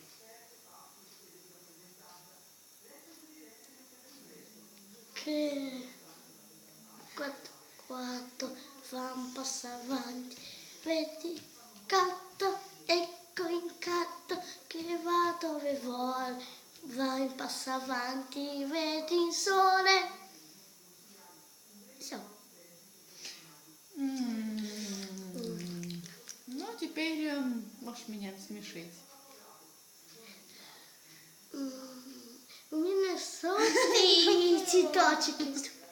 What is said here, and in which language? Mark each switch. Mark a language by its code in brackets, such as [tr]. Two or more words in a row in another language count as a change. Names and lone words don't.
[it] quattro fa un passo avanti, vedi il gatto, ecco il gatto che va dove vuole, va un passo avanti, vedi il sole. [ru] Все. Ну, теперь можешь меня смешить. У меня солнце цветочки.